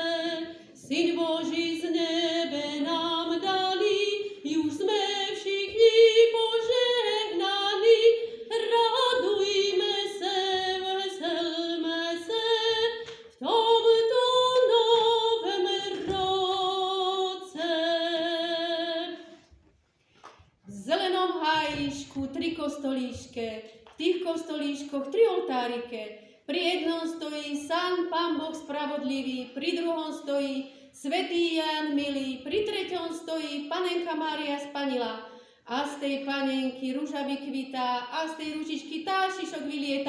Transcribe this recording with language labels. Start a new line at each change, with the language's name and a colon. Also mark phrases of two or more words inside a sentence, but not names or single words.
Czech: Syn Boží z nebe nám daný, už jsme všichni požehnaní. Radujme se, veselme se v tomto novém roce.
Slovak: V zelenom hájišku 3 kostolíške, v tých kostolíškoch 3 oltárike. Pri jednom stojí sám Pán Boh spravodlivý, pri druhom stojí svätý Ján milý, pri treťom stojí Panenka Mária Spanila. A z tej panenky rúža vykvitá, a z tej ružičky tášišok vylieta.